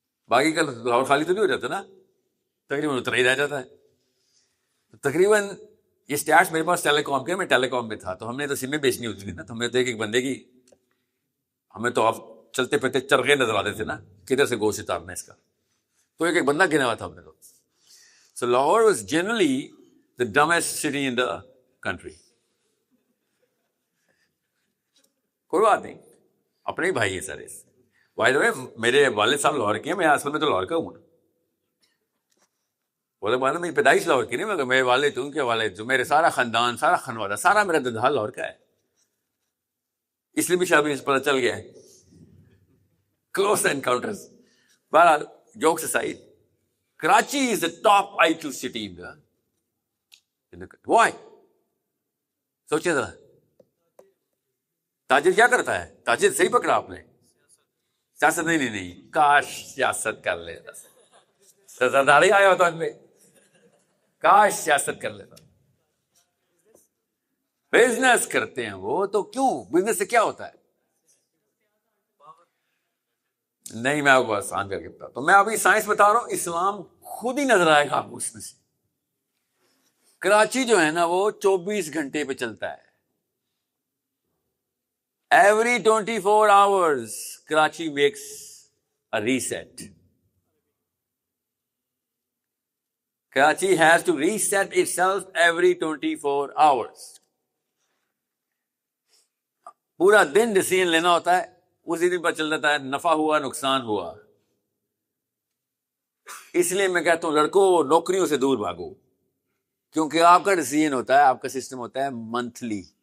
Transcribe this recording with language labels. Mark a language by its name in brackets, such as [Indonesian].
[Urdu] باقی کا لاہور خالی تو نہیں ہو جاتا نا, تقریباً اتنا ہی رہ جاتا ہے. تقریباً یہ اسٹیٹس میرے پاس ٹیلی کام کے, میں ٹیلی کام میں تھا, تو ہم نے تو سمیں بیچنی ہوتی تھی نا, تو ہمیں تو ایک بندے کی, ہمیں تو آپ چلتے پھرتے چرغے نظر آتے تھے نا کدھر سے گوشت اتارنا اس کا, تو ایک بندہ گنا ہوا تھا ہم نے تو. [English] So Lahore was generally the dumbest city in the country. [Urdu] کوئی بات نہیں, اپنے ہی بھائی ہے سارے. [English] by the way [Urdu] میرے والد صاحب لاہور کے ہیں, میں اصل میں تو لاہور کا ہوں. وہ تو میری پیدائش لاہور کی نہیں, مگر میرے والد ان کے والد جو میرے سارا خاندان, سارا خانوادہ, سارا میرا ددھال لاہور کا ہے. اس لیے بھی شاید پتہ چل گیا ہے. Close encounters. بہرحال [English] Jokes aside, Karachi is the top IQ city in the Why? [Urdu] سوچے ذرا, تاجر کیا کرتا ہے؟ تاجر صحیح پکڑا آپ نے, سیاست نہیں, کاش سیاست کر لیتا, سرداری آیا ہوتا ان میں, کاش سیاست کر لیتا. بزنس کرتے ہیں وہ تو, کیوں بزنس سے کیا ہوتا ہے؟ نہیں, میں آپ کو آسان کر کے بتا, تو میں ابھی سائنس بتا رہا ہوں, اسلام خود ہی نظر آئے گا آپ کو اس میں سے. کراچی جو ہے نا وہ 24 گھنٹے پہ چلتا ہے. [English] Every 24 hours Karachi makes a reset. Karachi has to reset itself every 24 hours. [Urdu] پورا دن ڈیسیژن لینا ہوتا ہے, اسی دن پر چل جاتا ہے نفع ہوا نقصان ہوا. اس لیے میں کہتا ہوں لڑکوں نوکریوں سے دور بھاگو, کیونکہ آپ کا ڈیسیژن ہوتا ہے, آپ کا سسٹم ہوتا ہے منتھلی.